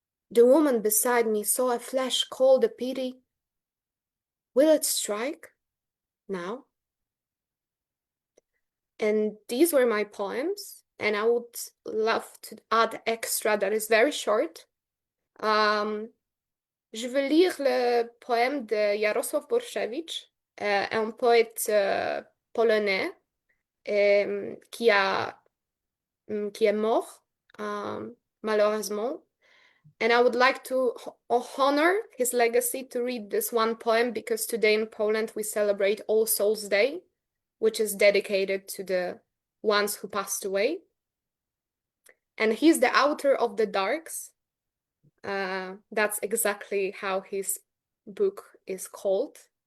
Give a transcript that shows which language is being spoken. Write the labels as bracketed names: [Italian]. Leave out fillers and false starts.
[English] The woman beside me saw a flash called a pity. Will it strike now? And these were my poems, and I would love to add extra that is very short. [French] Je veux lire le poème de Jarosław Borszewicz, un poète polonais qui est mort, malheureusement. [English] And I would like to honor his legacy to read this one poem, because today in Poland we celebrate All Souls Day, which is dedicated to the ones who passed away. And he's the author of The Darks. That's exactly how his book is called.